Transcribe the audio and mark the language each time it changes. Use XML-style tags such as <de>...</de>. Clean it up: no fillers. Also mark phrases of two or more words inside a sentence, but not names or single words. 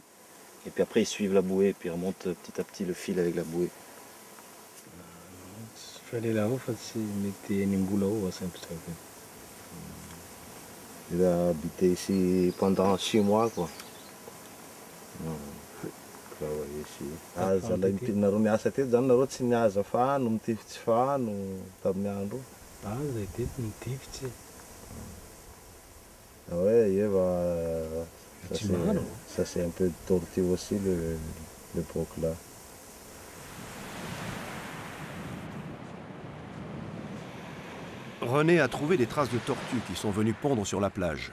<fr>Et puis après ils suivent la bouée et puis ils remontent petit à petit le fil avec la bouée. Il a habité ici pendant 6 mois quoi. Travaillé ici.</fr> <mg>Zala nareo miasa teto zany nareo tsy nihaza fano, mitifitsy fano tamin'ny andro. Zay teto nitifitsy.</mg> <fr>Ouais, il va. Ça c'est un peu tortue aussi l'époque là. René a trouvé des traces de tortues qui sont venues pondre sur la plage.</fr>